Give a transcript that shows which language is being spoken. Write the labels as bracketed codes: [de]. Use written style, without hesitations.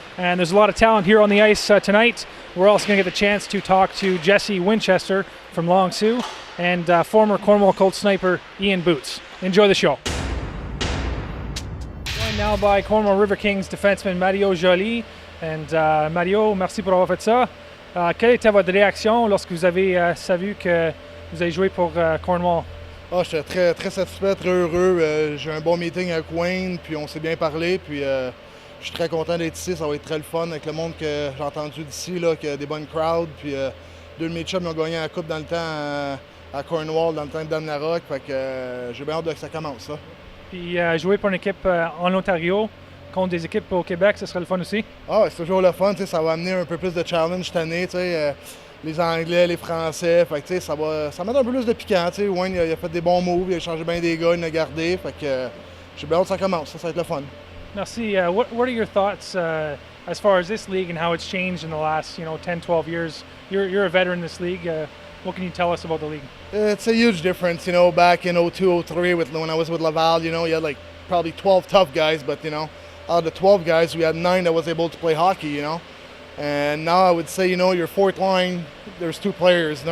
[en] And there's a lot of talent here on the ice tonight. We're also going to get the chance to talk to Jesse Winchester from Long Sault and former Cornwall Colt sniper Ian Boots. Enjoy the show. Joined now by Cornwall River Kings defenseman Mario Joly. And Mario, [fr] merci pour avoir fait ça. Quelle était votre réaction lorsque vous avez savu que vous avez joué pour Cornwall? j'étais très, très satisfait, très heureux. J'ai eu un bon meeting avec Wayne, puis on s'est bien parlé. Puis je suis très content d'être ici. Ça va être très le fun avec le monde que j'ai entendu d'ici, là, qu'il y a des bonnes crowds. Puis deux de mes chums ont gagné la coupe dans le temps à Cornwall, dans le temps de Dan Larocque. Fait que j'ai bien hâte que ça commence. Ça. Puis jouer pour une équipe en Ontario contre des équipes au Québec, ce serait le fun aussi? C'est toujours le fun. Ça va amener un peu plus de challenge cette année. Les Anglais, les Français, fait que, ça va mettre un peu plus de piquant. Wayne il a fait des bons moves, il a changé bien des gars, il a gardé. Fait que j'ai bien hâte que ça commence, ça va être le fun. Merci. [en] What are your thoughts as far as this league and how it's changed in the last 10, 12 years? You're a veteran in this league. What can you tell us about the league? It's a huge difference. Back in 02, 03 when I was with Laval, you had like probably 12 tough guys, but out of the 12 guys, we had 9 that was able to play hockey, And now I would say, your fourth line, there's 2 players.